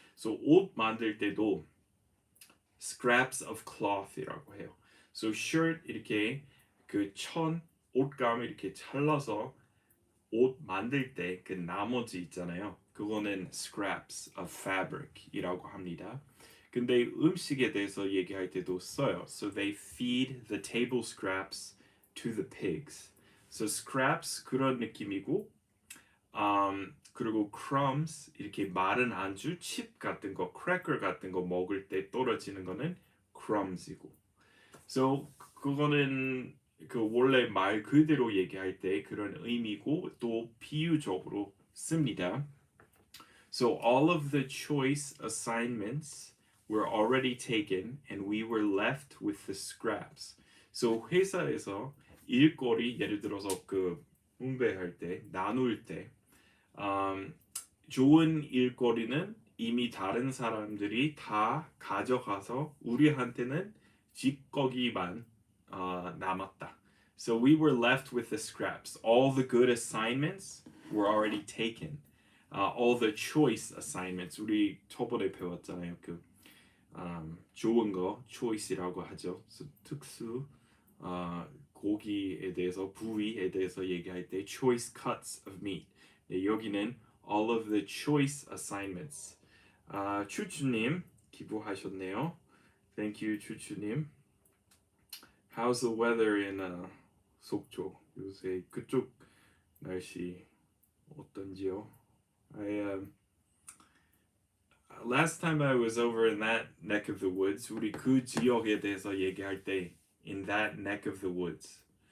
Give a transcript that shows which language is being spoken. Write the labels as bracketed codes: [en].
[ko] So 옷 만들 때도 [en] scraps of cloth [ko] 이라고 해요. So shirt 이렇게 그 옷감을 이렇게 잘라서 옷 만들 때 그 나머지 있잖아요. 그거는 [en] scraps of fabric [ko] 이라고 합니다. 근데 음식에 대해서 얘기할 때도 써요. [en] So they feed the table scraps to the pigs. [ko] So scraps 그런 느낌이고, 그리고 crumbs 이렇게 마른 안주, 칩 같은 거, cracker 같은 거 먹을 때 떨어지는 거는 crumbs이고. So 그거는 그 원래 말 그대로 얘기할 때 그런 의미고 또 비유적으로 씁니다. [en] So all of the choice assignments were already taken and we were left with the scraps. [ko] So 회사에서 일거리 예를 들어서 그 분배할 때 나눌 때 좋은 일거리는 이미 다른 사람들이 다 가져가서 우리한테는 찌꺼기만 남았다. [en] So we were left with the scraps. All the good assignments were already taken. All the choice assignments [ko] 우리 저번에 배웠잖아요. 그 좋은 거 choice이라고 하죠. So, 특수 고기에 대해서 부위에 대해서 얘기할 때 [en] choice cuts of meat. [ko] 네, 여기는 [en] all of the choice assignments. [ko] 추추님 기부하셨네요. [en] Thank you, 추추님. How's the weather in 속초? [ko] 요새 그쪽 날씨 어떤지요? [en] Last time I was over in that neck of the woods, [ko] 우리 그 지역에 대해서 얘기할 때 [en] in that neck of the woods.